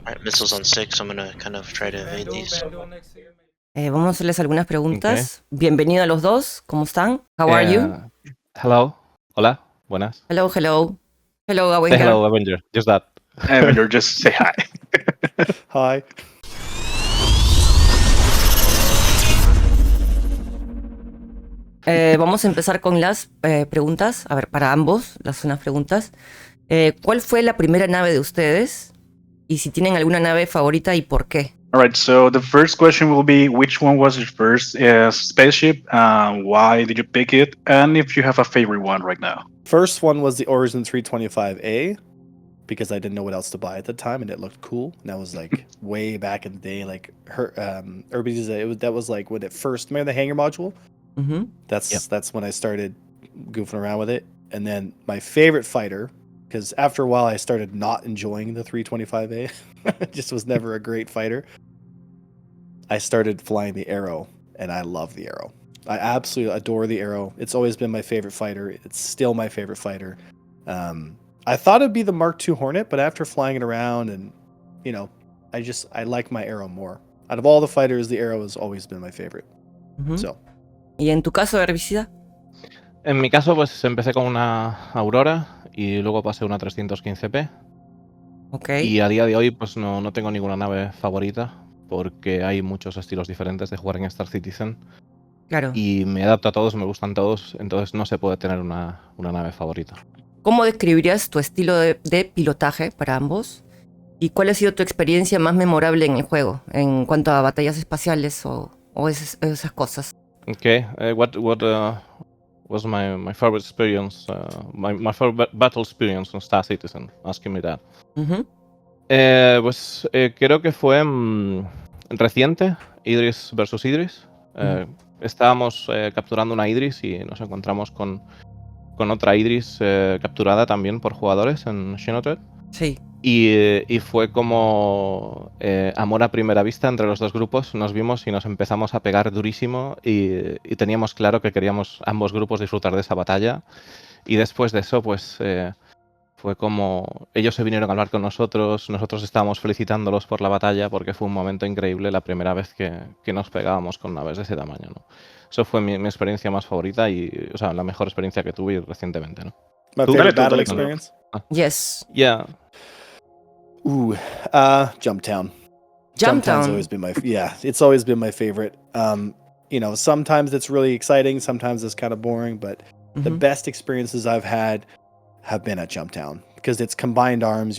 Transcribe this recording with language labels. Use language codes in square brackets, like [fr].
[en] Alright, missiles on 6, I'm gonna kind of try to evade these. [es] Vamos a hacerles algunas preguntas. Bienvenido a los dos. ¿Cómo están? [en] How are you? Hello. [es] Hola. Buenas. [en] Hello, hello. Hello, Say Avenger. hello, Avenger. Just that. Avenger, just say hi. Hi. [es] Vamos a empezar con las preguntas. A ver, para ambos, las unas preguntas. ¿Cuál fue la primera nave de ustedes? Y si tienen alguna nave favorita y por qué. [en] Alright, so the first question will be which one was your first spaceship? Why did you pick it? And if you have a favorite one right now. First one was the Origin 325A because I didn't know what else to buy at the time and it looked cool. And that was like way back in the day, like that was like when it first remember the hangar module? Mm-hmm. That's when I started goofing around with it. And then my favorite fighter, because after a while I started not enjoying the 325A. It just was never a great fighter. I started flying the Arrow and I love the Arrow. I absolutely adore the Arrow. It's always been my favorite fighter. It's still my favorite fighter. I thought it'd be the Mark II Hornet, but after flying it around and, you know, I like my Arrow more. Out of all the fighters, the Arrow has always been my favorite. Mm-hmm. So. [es] ¿Y en tu caso, herbicida? En mi caso, pues empecé con una Aurora y luego pasé una 315P. Ok. Y a día de hoy, pues no tengo ninguna nave favorita porque hay muchos estilos diferentes de jugar en Star Citizen. Claro. Y me adapto a todos, me gustan todos, entonces no se puede tener una nave favorita. ¿Cómo describirías tu estilo de pilotaje para ambos? ¿Y cuál ha sido tu experiencia más memorable en el juego en cuanto a batallas espaciales o esas cosas? [en] Okay, what was my favorite experience, my favorite battle experience on Star Citizen? Asking me that. Uh-huh. [es] Pues creo que fue reciente, Idris versus Idris. Estábamos capturando una Idris y nos encontramos con otra Idris capturada también por jugadores en Xenotred. Sí. Y fue como amor a primera vista entre los dos grupos. Nos vimos y nos empezamos a pegar durísimo y teníamos claro que queríamos ambos grupos disfrutar de esa batalla. Y después de eso, pues fue como ellos se vinieron a hablar con nosotros estábamos felicitándolos por la batalla porque fue un momento increíble la primera vez que nos pegábamos con naves de ese tamaño, ¿no? Eso fue mi experiencia más favorita y, o sea, la mejor experiencia que tuve recientemente, ¿no? [en] My favorite battle experience? Yes. Yeah. Ooh, Jumptown. Jumptown. Always been it's always been my favorite. You know, sometimes it's really exciting, sometimes it's kind of boring, but the best experiences I've had have been at Jumptown because it's combined arms.